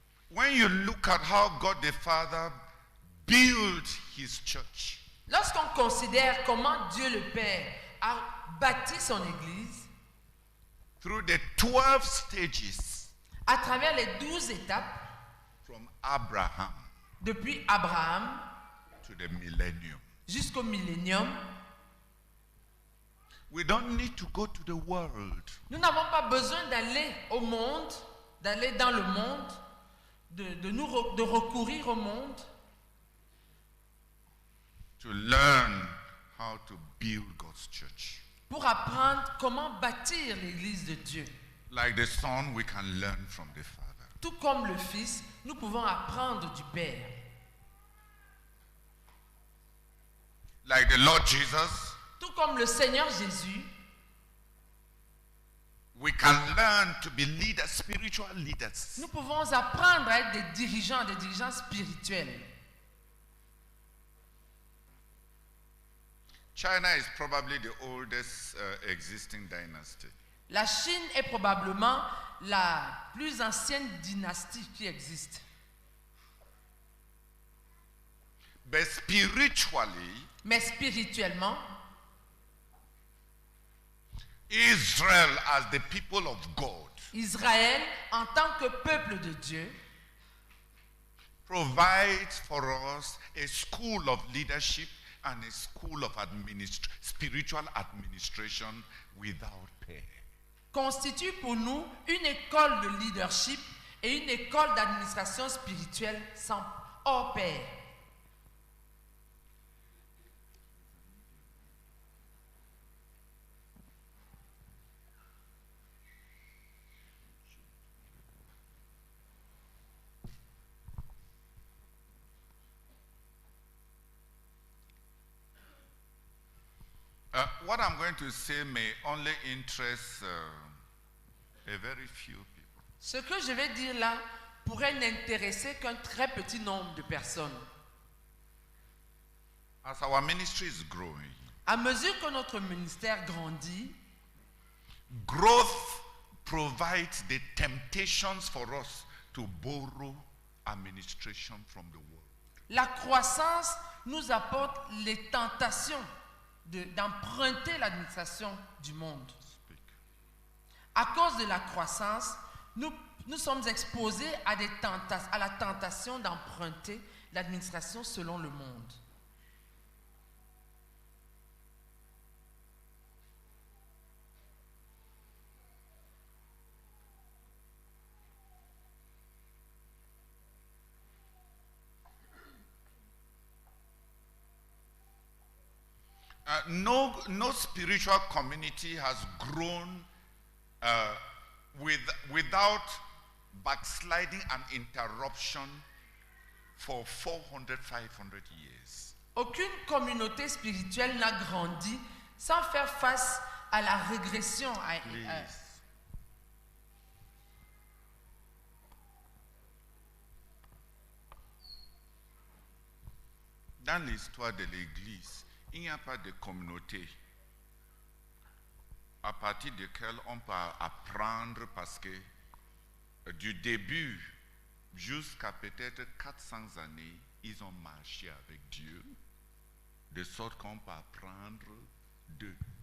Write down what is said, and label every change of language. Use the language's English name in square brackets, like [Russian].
[English] When you look at how God the Father built his church, [French] lorsqu'on considère comment Dieu le Père a bâti son église, [English] through the 12 stages, [French] à travers les 12 étapes, [English] from Abraham, [French] depuis Abraham, [English] to the millennium, [French] jusqu'au millénium, [English] we don't need to go to the world. [French] Nous n'avons pas besoin d'aller au monde. d'aller dans le monde, de recourir au monde, [English] to learn how to build God's church. [French] pour apprendre comment bâtir l'Église de Dieu. [English] Like the Son, we can learn from the Father. [French] Tout comme le Fils, nous pouvons apprendre du Père. [English] Like the Lord Jesus, [French] Tout comme le Seigneur Jésus, [English] we can learn to be leaders, spiritual leaders. [French] nous pouvons apprendre à être des dirigeants spirituels. [English] China is probably the oldest existing dynasty. [French] La Chine est probablement la plus ancienne dynastie qui existe. [English] But spiritually, [French] Mais spirituellement, [English] Israel as the people of God [French] Israël, en tant que peuple de Dieu, [English] provides for us a school of leadership and a school of spiritual administration without pay. [French] constitue pour nous une école de leadership et une école d'administration spirituelle hors pair. [English] What I'm going to say may only interest a very few people. [French] Ce que je vais dire là pourrait n'intéresser qu'un très petit nombre de personnes. [English] As our ministry is growing, [French] À mesure que notre ministère grandit, [English] growth provides the temptations for us to borrow administration from the world. [French] la croissance nous apporte les tentations d'emprunter l'administration du monde. [English] Speak. [French] À cause de la croissance, nous sommes exposés à la tentation d'emprunter l'administration selon le monde. [English] No spiritual community has grown without backsliding and interruption for 400, 500 years. [French] Aucune communauté spirituelle n'a grandi sans faire face à la régression. [English] Please. [French] Dans l'histoire de l'Église, il n'y a pas de communauté à partir de laquelle on peut apprendre parce que du début jusqu'à peut-être 400 années, ils ont marché avec Dieu, de sorte qu'on peut apprendre d'eux.